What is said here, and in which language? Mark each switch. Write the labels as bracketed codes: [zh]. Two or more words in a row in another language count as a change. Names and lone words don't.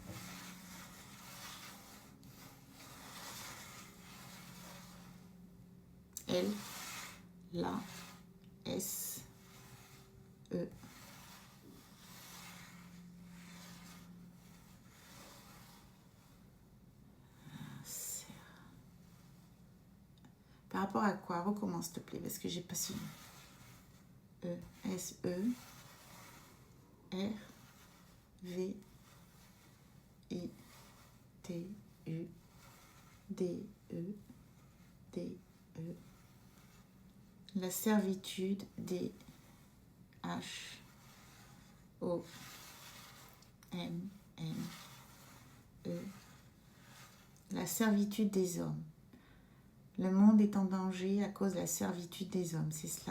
[fr] L, la, S, E. Par rapport à quoi? Recommence s'il te plaît, parce que j'ai pas suivi. E, S, E, R, V, I, T, U, D, E, D, E. La servitude des H, O, M, N, E. La servitude des hommes. Le monde est en danger à cause de la servitude des hommes, c'est cela?